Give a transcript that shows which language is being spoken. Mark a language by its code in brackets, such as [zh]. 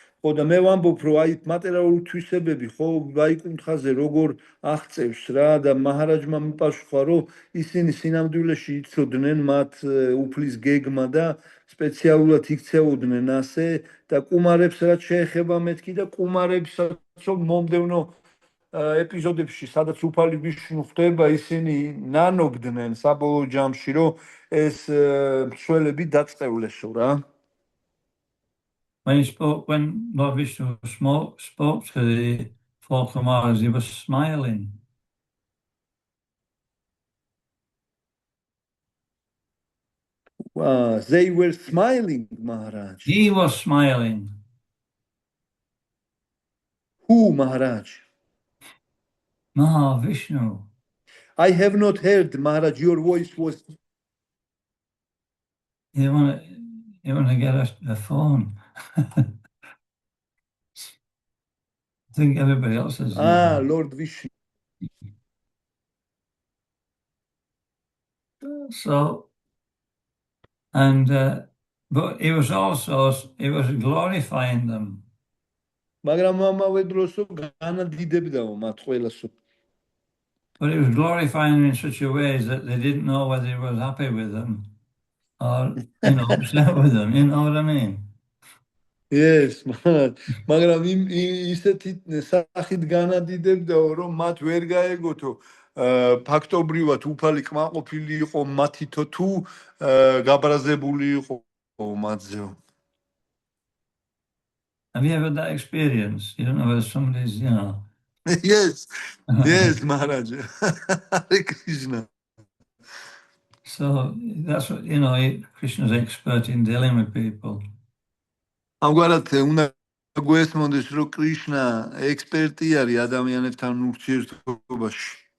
[ka] ხო და მე ვამბობ, რომ აი მატერიალური თვისებები, ხო, ვაიკუნთხაზე როგორ აღწევს რა და მაჰარაჯმა მიპასუხა, რომ ისინი სინამდვილეში იცოდნენ მათ უფლის გეგმა და სპეციალურად იქცეოდნენ ასე და კუმარებს რაც შეეხება მეთქი და კუმარებსაც მომდევნო ეპიზოდებში, სადაც უფალი ვიშნუ ხდება, ისინი ნანობდნენ საბოლოო ჯამში, რომ ეს მსვლელები დაწყევლესო რა. [en] When Lord Vishnu spoke to the 4 Kumaras, he was smiling. They were smiling, Maharaj. He was smiling. Who, Maharaj? Mahavishnu. I have not heard, Maharaj, your voice was... You want to get a phone? I think everybody else is. Lord Vishnu. So, and but he was glorifying them. [ka] მაგრამ ამავე დროს განადიდებდაო მათ ყველასო. [en] But he was glorifying them in such a way that they didn't know whether he was happy with them or, upset with them. You know what I mean? [ka] Yes, მაგრამ ისეთი სახით განადიდებდაო, რომ მათ ვერ გაეგოთო ფაქტობრივად უფალი კმაყოფილი იყო მათითო თუ გაბრაზებული იყო მათზეო. [en] Have you ever had that experience? You don't know whether somebody's, Yes, yes, Maharaj. Hare Krishna. So that's what, Krishna's expert in dealing with people. [ka] ამგვარად უნდა გვესმოდეს, რომ კრიშნა ექსპერტი არის ადამიანებთან ურთიერთობაში.